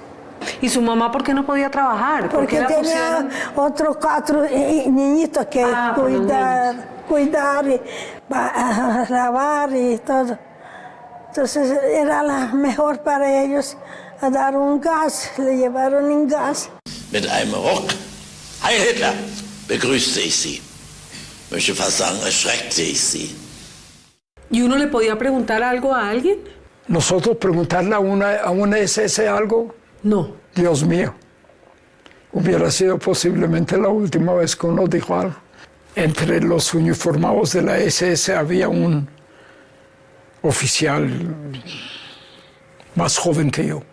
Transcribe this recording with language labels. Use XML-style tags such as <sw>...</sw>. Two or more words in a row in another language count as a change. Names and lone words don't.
<es>¿Y su mamá por qué no podía trabajar? Porque tenía otros 4 niñitos que cuidar y lavar y todo. Entonces era la mejor para ellos a dar un gas, le llevaron un gas.</es> <de>Mit einem Ruck, Heil Hitler, begrüßte ich Sie. Möchte fast sagen, erschreckte ich Sie.</de> <es>¿Y uno le podía preguntar algo a alguien? ¿Nosotros preguntarle a una SS algo? No. Dios mío, hubiera sido posiblemente la última vez que uno dijo algo. Entre los uniformados de la SS había un oficial más joven que yo.</es>